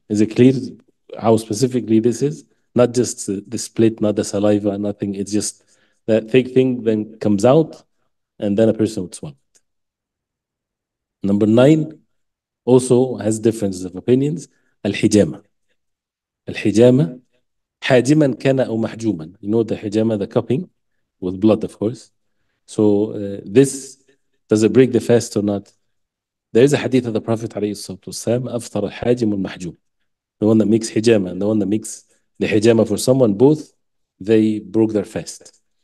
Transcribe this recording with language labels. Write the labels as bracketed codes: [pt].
[en] Is it clear how specifically this is? Not just the split, not the saliva, nothing. It's just that thick thing then comes out, and then a person would swallow it. Number 9 also has differences of opinions. Al-hijama. [ar] Al-hijama, حاجما كان أو محجوما. [en] The hijama, the cupping with blood, of course. So this, does it break the fast or not? There is a hadith of the Prophet ﷺ, [ar] أفطر الحاجم والمحجوم. [en] The one that makes hijama and the one that makes the hijama for someone, both, they broke their fast.